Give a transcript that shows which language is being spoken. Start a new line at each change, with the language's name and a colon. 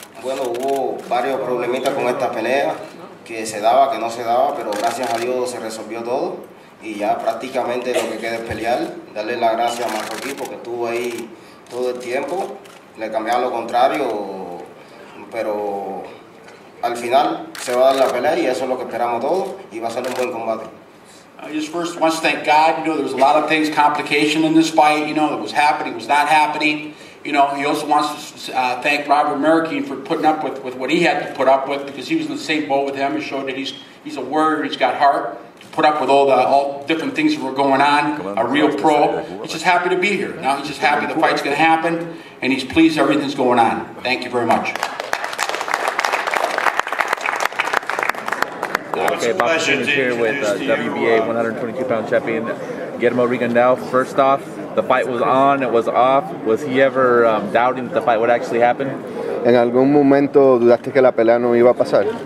Spanish: Bueno, hubo varios problemitas con esta pelea, que se daba, que no se daba, pero gracias a Dios se resolvió todo. Y ya prácticamente lo que queda es pelear. Darle las gracias a Marroquin porque estuvo ahí todo el tiempo. Le cambiaba lo contrario, pero al final se va a dar la pelea y eso es lo que esperamos todos. Y va a ser un buen combate.
English: I just first wants to thank God. There was a lot of things, complication in this fight, that was happening, was not happening. He also wants to thank Robert Marroquin for putting up with what he had to put up with, because he was in the same boat with him. It showed that he's a warrior, he's got heart to put up with all different things that were going on, a real pro. He's just happy to be here. Now he's just happy the fight's going to happen, and he's pleased everything's going on. Thank you very much. Okay, Bob is here with WBA 122-pound champion Guillermo Rigondeaux. First off, the fight was on, it was off. Was he ever doubting that the fight would actually happen?
Spanish: ¿En algún momento dudaste que la pelea no iba a pasar?